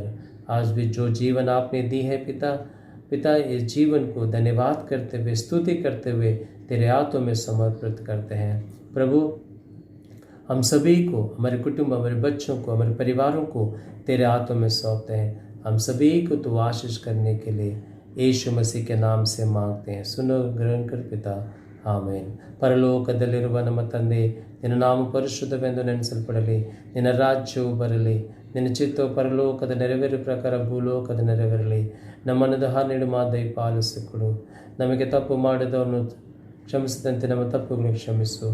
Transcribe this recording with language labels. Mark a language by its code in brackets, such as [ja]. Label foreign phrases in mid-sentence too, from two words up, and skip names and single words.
[hi] आज भी जो जीवन आपने दी है पिता इस जीवन को धन्यवाद करते हुए, स्तुति करते हुए तेरे हाथों में समर्पित करते हैं. प्रभु, हम सभी को, हमारे कुटुंब, हमारे बच्चों को, हमारे परिवारों को तेरे हाथों में सौंपते हैं. हम सभी को तू आशीष करने के लिए यीशु मसीह के नाम से मांगते हैं, सुनो ग्रहण कर पिता, [kn] ಆಮೇನ್. ಪರಲೋಕದಲ್ಲಿರುವ ನಮ್ಮ ತಂದೆ, ನಿನ್ನ ನಾಮ ಪರಿಶುದ್ಧವೆಂದು ನೆನೆಸಲ್ಪಡಲಿ, ನಿನ್ನ ರಾಜ್ಯವು ಬರಲಿ, ನಿನ್ನ ಚಿತ್ತವು ಪರಲೋಕದ ನೆರವೇರು ಪ್ರಕಾರ ಭೂಲೋಕದ ನೆರವೇರಲಿ. ನಮ್ಮನ್ನು ದಾಹರಣೆಡು ಮಾದೈ ಪಾಲಿಸಿಕೊಡು. ನಮಗೆ ತಪ್ಪು ಮಾಡಿದವನು ಕ್ಷಮಿಸಿದಂತೆ ನಮ್ಮ ತಪ್ಪುಗಳನ್ನು ಕ್ಷಮಿಸು.